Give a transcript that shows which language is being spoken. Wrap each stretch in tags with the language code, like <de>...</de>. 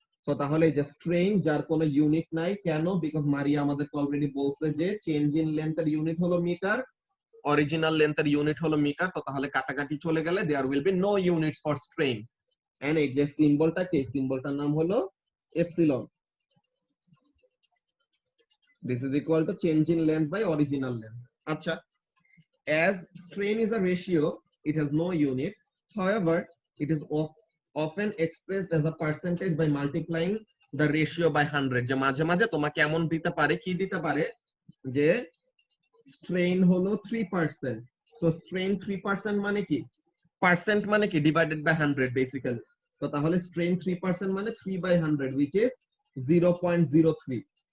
<bn>তো তাহলে যে স্ট্রেইন যার কোনো ইউনিট নাই, কেন? বিকজ মারিয়া আমাদেরকে অলরেডি বলছে যে চেঞ্জ ইন লেন্থের ইউনিট হলো মিটার, অরিজিনাল লেন্থের ইউনিট হলো মিটার। তো তাহলে কাটাকাটি চলে গেলে</bn> <en>There will be no units for strain.</en> <bn>And এই যে সিম্বলটা কি, সিম্বলটার নাম হলো epsilon.</bn> <en>This is equal to change in length by original length. আচ্ছা, as strain is a ratio, it has no units. However, it is often expressed as a percentage by multiplying the ratio by 100.</en> <bn>যে মাঝে মাঝে তোমাকে এমন দিতে পারে, কি দিতে পারে, যে strain হলো 3%. So strain 3% মানে কি, পার্সেন্ট মানে কি, ডিভাইডেড বাই 100 বেসিক্যালি। তো তাহলে strain 3% মানে 3/100,</bn> <en>which is 0.03.</en>